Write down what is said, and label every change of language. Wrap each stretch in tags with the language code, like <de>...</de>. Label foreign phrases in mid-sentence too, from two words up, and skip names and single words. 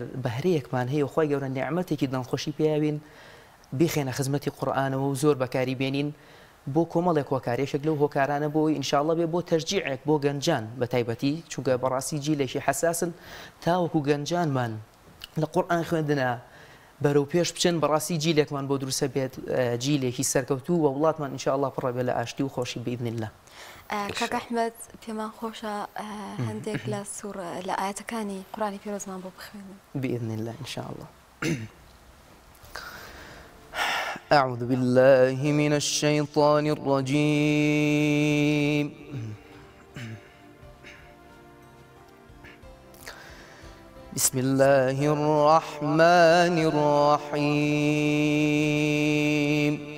<ckb>بەهرەیەکمان هەیە و خۆی گەورە نیعمەتێکی دەنگخۆشی پێیاوین بخێنە خزمەتی قورئانەوە و زۆر بەکاری بێنین بۆ کۆمەڵێک هۆکارێشێک لەو هۆکارانە بۆی ئینشاءالله بێ بۆ تەشجیعێک بۆ گەنجان بە تایبەتی چونکە بەڕاستی جیلێکی حەساسن تاوەکو گەنجانمان لە قورئان خوێندنە بەرەو پێش بچن بەڕاستی جیلێکمان بۆ دروستە بێت جیلێکی سەرکەوتوو و وڵاتمان ئینشاءالله پڕە بێ لە ئاشتی و خۆشی</ckb> <ar>بإذن الله.</ar> <ckb>کاک ئەحمەد پێمان خۆشە هەندێک لە ئاەتەکانی قورئانی پیرۆزمان بۆ بخوێنین</ckb> <ar>بإذن الله إنشاءالله. أعوذ بالله من الشيطان الرجيم. بسم الله الرحمن الرحيم.</ar>